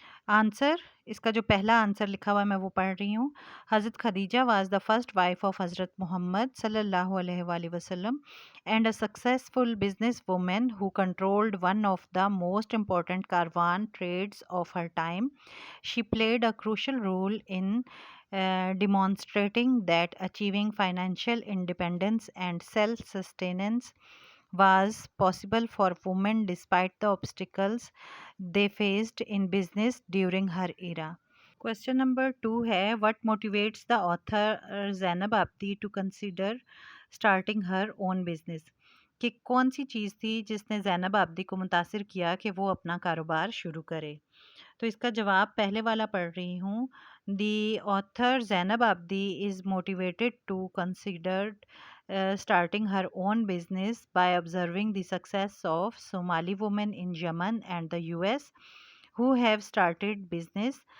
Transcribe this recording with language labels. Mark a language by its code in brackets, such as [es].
[en] answer, [ur] اس کا جو پہلا آنسر لکھا ہوا ہے میں وہ پڑھ رہی ہوں۔ [en] Hazrat Khadija was the first wife of Hazrat Muhammad صلی اللہ علیہ وآلہ وسلم and a successful business woman who controlled one of the most important caravan trades of her time. She played a crucial role in demonstrating that achieving financial independence and self-sustenance was possible for women despite the obstacles they faced in business during her era. Question number 2 [ur] ہے [en] what motivates the author Zainab Abidi to consider starting her own business؟ [ur] کہ کون سی چیز تھی جس نے زینب آبدی کو متاثر کیا کہ وہ اپنا کاروبار شروع کرے؟ تو اس کا جواب پہلے والا پڑھ رہی ہوں۔ [en] The author Zainab Abidi is motivated to consider starting her own business by observing the success of Somali women in Yemen and the US who have started business.